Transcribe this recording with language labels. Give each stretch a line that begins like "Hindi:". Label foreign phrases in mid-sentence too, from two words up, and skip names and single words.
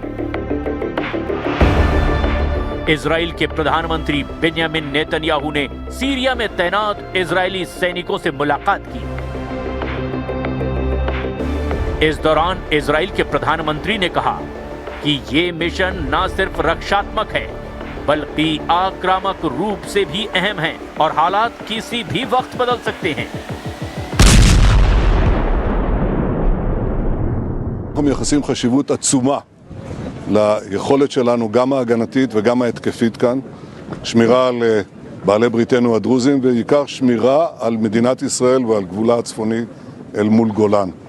Hindi: इजराइल के प्रधानमंत्री बेंजामिन नेतन्याहू ने सीरिया में तैनात इजरायली सैनिकों से मुलाकात की। इस दौरान इजराइल के प्रधानमंत्री ने कहा कि ये मिशन न सिर्फ रक्षात्मक है बल्कि आक्रामक रूप से भी अहम है और हालात किसी भी वक्त बदल सकते हैं।
Hebrew: אנחנו מייחסים חשיבות עצומה ליכולת שלנו, גם ההגנתית וגם ההתקפית כאן, שמירה על בעלי בריתנו הדרוזים, ועיקר שמירה על מדינת ישראל ועל גבולה הצפוני אל מול גולן.